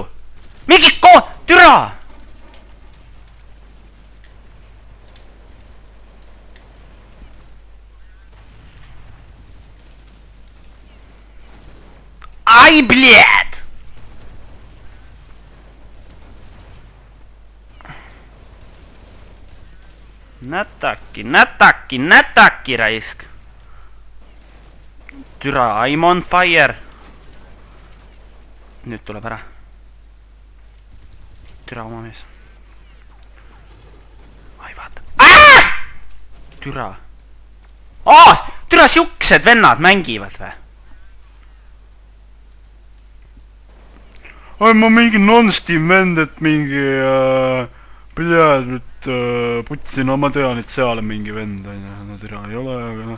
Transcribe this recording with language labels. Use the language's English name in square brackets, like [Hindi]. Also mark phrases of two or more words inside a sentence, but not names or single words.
[Estonian] Mingi türa! Ai, блядь! Nätakki raisk. Türa, [English] I'm on fire. [Estonian] Nüüd tuleb ära. Türa oma mees. Ai, vaata. Türa. Türa, siuksed vennad mängivad või? Ai, ma mingi non-steam vend, et mingi pljääd, et putsi, no ma tean, et seal on mingi vend, no türa ei ole, aga noh.